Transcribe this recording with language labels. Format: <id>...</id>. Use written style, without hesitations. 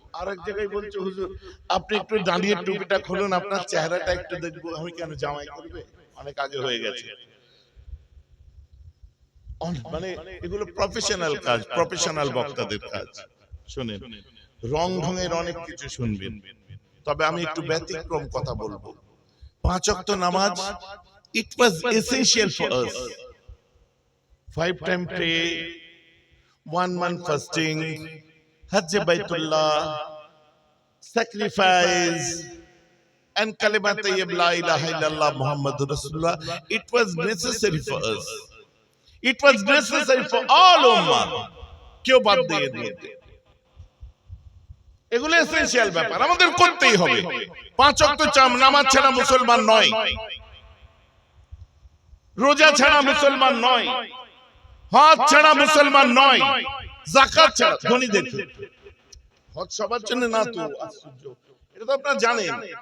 <bn>আর এক জায়গায় বলছে হুজুর আপনি একটু দাঁড়িয়ে টুপিটা খুলুন, আপনার চেহারাটা একটু দেখবো। আমি কেন, জামাই করবে? অনেক আগে হয়ে গেছে। মানে এগুলো প্রফেশনাল কাজ, প্রফেশনাল বক্তাদের কাজ। শুনেন, রং ঢঙের অনেক কিছু শুনবেন, তবে আমি একটু ব্যতিক্রম কথা বলবো। 5 ওয়াক্ত নামাজ,</bn> <en>it was essential for us. 5 time pray, 1 month fasting, Hajj Baitullah, sacrifice, and kalimat tayyib</en> <ar>la ilaha illallah Muhammadur Rasulullah.</ar> <en>It was necessary for us. It was necessary for all ummah.</en> <bn>কেউ বাদ দিয়ে দিয়েছে। এগুলো essential ব্যাপার, আমাদের করতেই হবে। 5 ওয়াক্ত নামাজ ছাড়া মুসলমান নয়, রোজা ছাড়া মুসলমান নয়, হজ ছাড়া মুসলমান নয়, যাকাত ছাড়া। ধনীদের হজ সবার জন্য না তো, আশ্চর্য, এটা তো আপনারা জানেন।</bn>